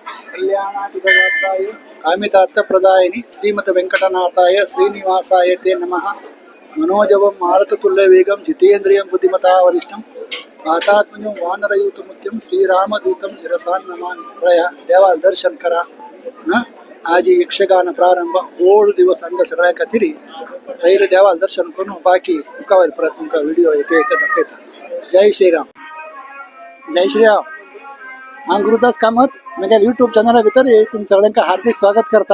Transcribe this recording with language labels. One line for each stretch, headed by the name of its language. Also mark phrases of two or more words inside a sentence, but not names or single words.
Sanskrit: कल्याणातिथगात्राय कामितार्थप्रदायिनि श्रीमद् वेंकटनाथाय श्रीनिवासाय ते नमः। मनोजवं मारुततुल्यवेगं जितेन्द्रियं बुद्धिमता वरिष्ठं वातात्मजं वानरयूतमुख्यं श्रीरामदूतं शिरसा नमामि।
Konkani: प्रया देवाल दर्शन करा। आज यक्षगान प्रारंभ 8 दिवस अंग सगळ्या खातीर पहिले देवाल दर्शन करून बाकी मुखावयर परत तुमकां व्हिडिओ एक एक दाखयता। जय श्रीराम, जय श्रीराम। हांव गुरुदास कामत म्हज्या यूट्यूब चॅनला भितर तुमच्या सगळ्यांका हार्दिक स्वागत करता।